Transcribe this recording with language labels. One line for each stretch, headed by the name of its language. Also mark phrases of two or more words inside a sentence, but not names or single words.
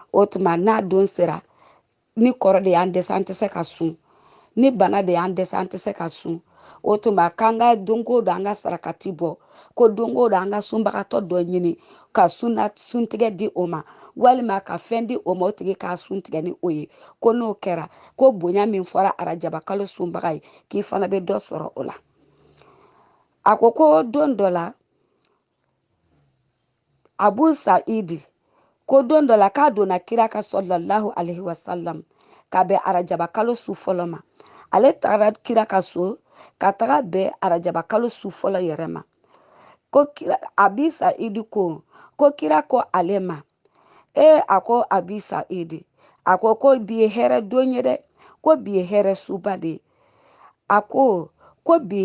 Bambara: n'a don sera ni kɔrɔ de y'an dɛsɛ an tɛ se ka sun ni bana de y'an dɛsɛ an tɛ se ka sun o tuma k'an ka don o don an ka sarakati bɔ ko don o don an ka sunbagatɔ dɔ ɲini ka suntigɛ di o ma walima ka fɛn di o ma o tigi k'a sun tigɛ ni o ye ko n'o kɛra ko bonya min fɔra arajaba kalo sunbaga ye k'i fana bɛ dɔ sɔrɔ o la a ko don dɔ la Abu Saidi ko don dɔ la k'a donna kira ka
Arabic: صلى الله عليه وسلم
Bambara: ka bɛn arajaba kalo su fɔlɔ ma ale tagara kira ka so ka taga bɛn arajaba kalo su fɔlɔ yɛrɛ ma ko kira Abi Saidi ko kira ko ale ma a ko Abi Saidi a ko bi ye hɛrɛ don ye dɛ ko bi ye hɛrɛ suba de a ko bi